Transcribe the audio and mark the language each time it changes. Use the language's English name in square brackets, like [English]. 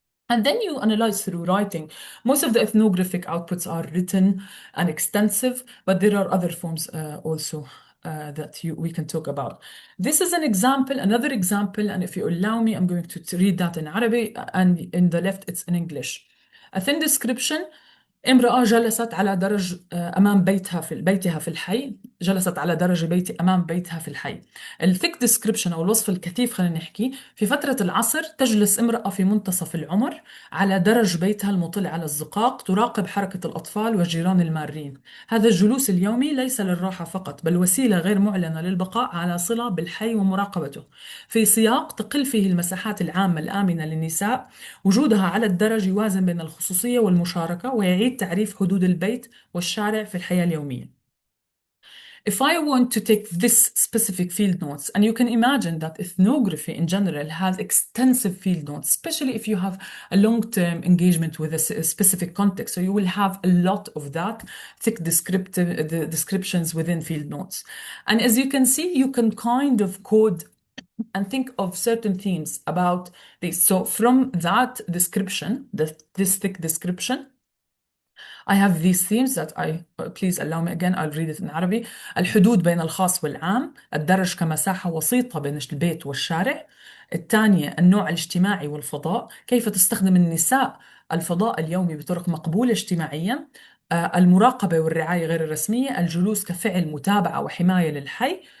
[English] And then you analyze through writing. Most of the ethnographic outputs are written and extensive, but there are other forms also that we can talk about. This is an example, another example, and if you allow me, I'm going to read that in Arabic, and in the left it's in English. A thin description. [Arabic] امرأة جلست على درج أمام بيتها في الحي. جلست على درج بيتي أمام بيتها في الحي. الثيك ديسكريبشن أو الوصف الكثيف، خلينا نحكي. في فترة العصر تجلس امرأة في منتصف العمر على درج بيتها المطل على الزقاق، تراقب حركة الأطفال والجيران المارين. هذا الجلوس اليومي ليس للراحة فقط، بل وسيلة غير معلنة للبقاء على صلة بالحي ومراقبته، في سياق تقل فيه المساحات العامة الآمنة للنساء. وجودها على الدرج يوازن بين الخصوصية والمشاركة، ويعيد تعريف حدود البيت والشارع في الحياة اليومية. [English] If I want to take this specific field notes, and you can imagine that ethnography in general has extensive field notes, especially if you have a long-term engagement with a specific context. So you will have a lot of that thick descriptions within field notes. And as you can see, you can kind of code and think of certain themes about this. So from that description, this thick description, I have these themes that please allow me again, I'll read it in Arabic. الحدود بين الخاص والعام، الدرج كمساحة وسيطة بين البيت والشارع. الثانية النوع الاجتماعي والفضاء، كيف تستخدم النساء الفضاء اليومي بطرق مقبولة اجتماعيا. المراقبة والرعاية غير الرسمية، الجلوس كفعل متابعة وحماية للحي.